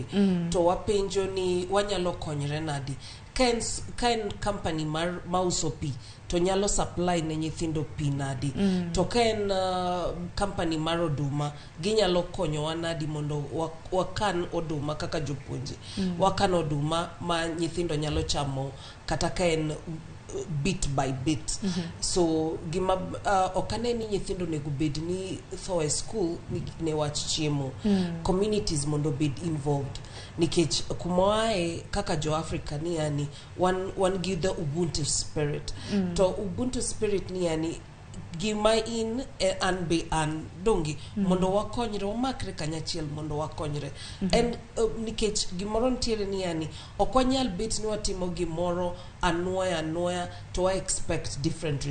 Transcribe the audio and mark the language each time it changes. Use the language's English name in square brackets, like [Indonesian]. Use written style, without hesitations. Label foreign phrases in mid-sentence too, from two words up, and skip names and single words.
[Luo (Kenya and Tanzania)] To wapenjo ni wanyalo konyre nadi. Kaen company mauso pi to nyalo supply ne nyithindo pi nadi. To kaen company mar oduma ginyalo konyowa nadi mondo wakan oduma kaka jopuonje. Wakan oduma ma nyithindo nyalo chamo kata kaen [English] bit by bit. [Luo (Kenya and Tanzania)] So gima okane ni nyithindo nego bed ni tho e school ne wach chiemo. Communities mondo bed involved. Nikech kumoae kaka jo Africa ni yani [English] one give the Ubuntu spirit. [Luo (Kenya and Tanzania)] To Ubuntu spirit ni yani gima in an be an dongi mondo wakonyre wamakre kanyachiel mondo wakonyre. And nikech gimoro ntiere ni yani okwanyal bet ni watimo gimoro anwoya to wa [English] expect different results.